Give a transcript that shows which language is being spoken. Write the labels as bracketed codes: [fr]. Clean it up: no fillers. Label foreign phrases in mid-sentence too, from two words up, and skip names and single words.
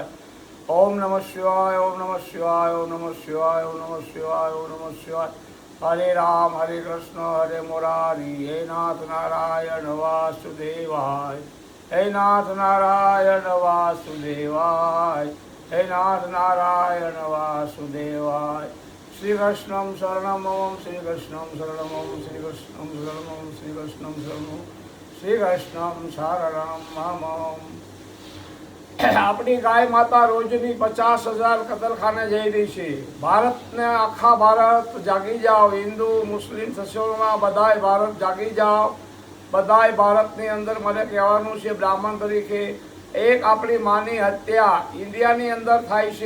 [sa] ओम नमः शिवाय ओम नमः शिवाय ओम नमः शिवाय ओम नमः शिवाय ओम नमः शिवाय हरे राम हरे कृष्ण हरे मुरारी हे नाथ नारायण वासुदेवाय हे नाथ नारायण वासुदेवाय हे नाथ नारायण वासुदेवाय श्री कृष्णम शरणम ओम श्री कृष्णम शरणम ओम श्री कृष्णम शरणम ओम श्री कृष्णम शरणम श्री कृष्णम शरणम मम। [gu] આપણી ગાય માતા રોજની 50,000 કતલખાને જઈ રહી છે। ભારતને આખા ભારત જાગી જાઓ, હિન્દુ મુસ્લિમ સસોમાં બધાય ભારત જાગી જાઓ। બધાય ભારતની અંદર મને કહેવાનું છે બ્રાહ્મણ તરીકે, એક આપણી માની હત્યા ઇન્ડિયાની અંદર થાય છે।